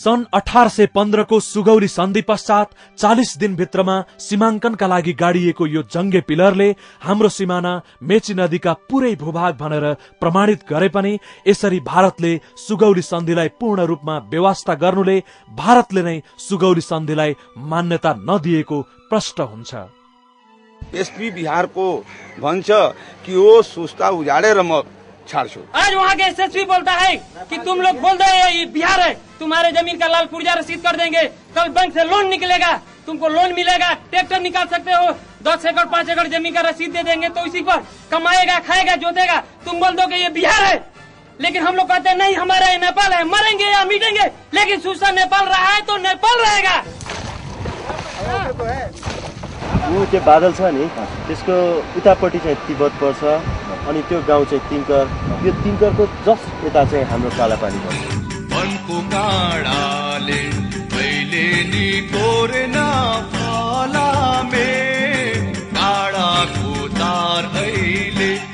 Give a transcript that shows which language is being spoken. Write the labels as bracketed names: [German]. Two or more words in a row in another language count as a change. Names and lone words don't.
[Nepali] सन् 1815 को सुगौली सन्धि पश्चात 40 दिनभित्रमा सीमाङ्कनका लागि गाडिएको यो जङ्गे पिलरले हाम्रो सिमाना मेची नदीका पुरै भूभाग भनेर प्रमाणित गरे पनि यसरी भारतले सुगौली सन्धिलाई पूर्ण रूपमा व्यवस्था गर्नुले भारतले नै सुगौली सन्धिलाई मान्यता नदिएको प्रश्न हुन्छ। एसपी बिहार को भन्छ कि वो सुस्ता उजाड़ेर म छाड्छु। [Hindi] आज वहाँ के एसएसपी बोलता है कि तुम लोग बोल रहे हैं ये बिहार है, तुम्हारे जमीन का लाल पुर्जा रसीद कर देंगे, कल बैंक से लोन निकलेगा, तुमको लोन मिलेगा, ट्रैक्टर निकाल सकते हो, 10 एकड़ 5 एकड़ जमीन का रसीद दे देंगे, तो इसी पर कमाएगा, खाएगा, जोतेगा। तुम बोल दो कि ये बिहार है, लेकिन हम लोग कहते हैं नहीं हमारा है, नेपाल है, मरेंगे या मिटेंगे, लेकिन सूचना नेपाल रहा है तो नेपाल रहेगा। [Nepali] त्यो बादल छ नि त्यसको उतापट्टि चाहिँ तिब्बत पर्छ अनि त्यो गाउँ चाहिँ तिङ्कर, यो तिङ्करको जस्ट यता चाहिँ हाम्रो कालापानी पर्छ। वनको काँडाले मैले नि कोरेन फलामे काँडाको तार अहिले